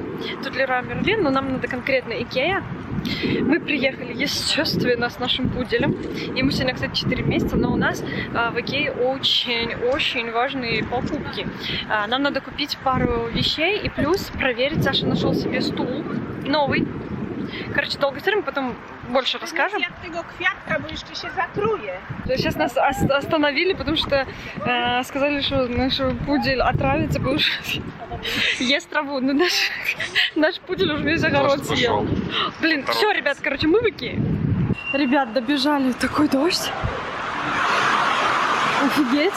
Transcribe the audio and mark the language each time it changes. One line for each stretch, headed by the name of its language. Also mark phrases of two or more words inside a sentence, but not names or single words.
Russian: Тут Леруа Мерлен, но нам надо конкретно Икея. Мы приехали, естественно, с нашим пуделем. Ему сегодня, кстати, 4 месяца, но у нас в Икее очень важные покупки. Нам надо купить пару вещей и плюс проверить. Саша нашел себе стул новый. Короче, долго стоим, потом больше расскажем.
Polish: Jak tego kwiatka, bo jeszcze się zatruje.
Russian: Сейчас нас остановили, потому что сказали, что наш пудель отравится, потому что ест траву. Но наш пудель уже весь огород съел. Блин, все, ребят, короче, мы в Икее. Ребят, добежали. Такой дождь. Офигеть.